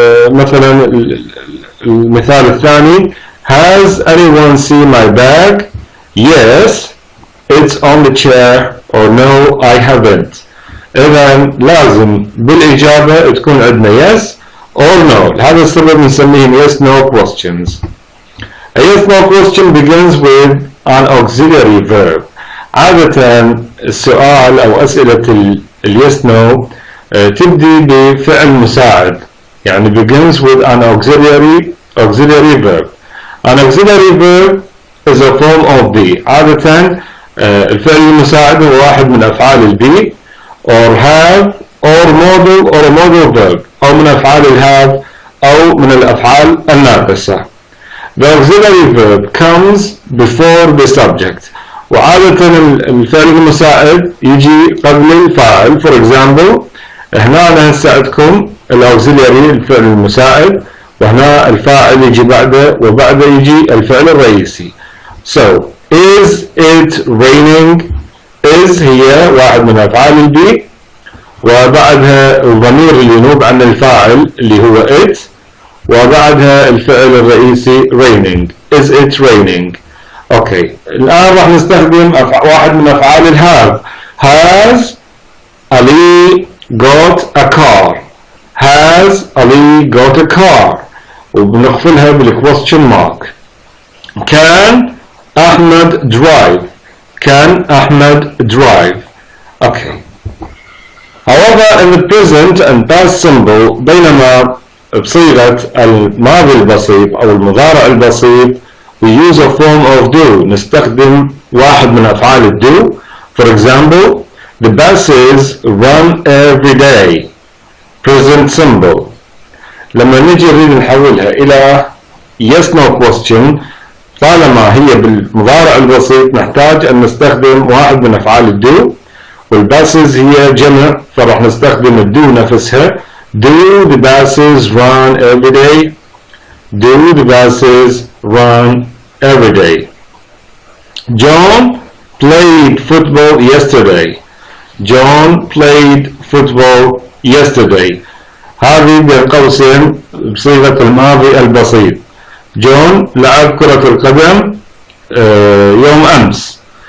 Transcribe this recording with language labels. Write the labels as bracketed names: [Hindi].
[Arabic] مثلا المثال الثاني [English] has anyone seen my bag؟ Yes, it's on the chair, or no, I haven't. [Arabic] إذا لازم بالإجابة تكون عندنا yes or no. لهذا السبب نسميهم [English] yes no questions. A yes no question begins with an auxiliary verb. [Arabic] عادة السؤال أو أسئلة yes no تبدي بفعل مساعد، يعني [English] begins with an auxiliary verb. An auxiliary verb is a form of be. [Arabic] عادة الفعل المساعد هو واحد من أفعال [English] be or have or a modal verb، [Arabic] أو من أفعال have أو من الأفعال الناقصة. [English] The auxiliary verb comes before the subject. [Arabic] وعادة الفعل المساعد يجي قبل الفاعل. [English] For example، [Arabic] هنا أنا هساعدكم الauxiliary الفعل المساعد، وهنا الفاعل يجي بعده وبعده يجي الفعل الرئيسي. [English] So is it raining؟ [Arabic] is هي واحد من أفعال be، وبعدها الضمير اللي ينوب عن الفاعل اللي هو it، وبعدها الفعل الرئيسي raining. [English] is it raining؟ [Arabic] اوكي. الآن راح نستخدم واحد من أفعال have. [English] has Ali got a car؟ has Ali got a car؟ [Arabic] وبنقفلها بالquestion mark. [English] Can Ahmed drive؟ can Ahmed drive؟ okay. However, in the present and past simple، [Arabic] بينما بصيغة الماضي البسيط أو المضارع البسيط [English] we use a form of do، [Arabic] نستخدم واحد من أفعال do. [English] For example، the buses run every day. Present simple. [Arabic] لما نجي نريد نحولها إلى yes no question، طالما هي بالمضارع البسيط نحتاج أن نستخدم واحد من أفعال do، والباسز هي جمع فراح نستخدم الدو نفسها. [English] do the buses run every day؟ do the buses run every day؟ John played football yesterday. John played football yesterday. [Arabic] هذه بين قوسين بصيغة الماضي البسيط. جون لعب كرة القدم يوم أمس.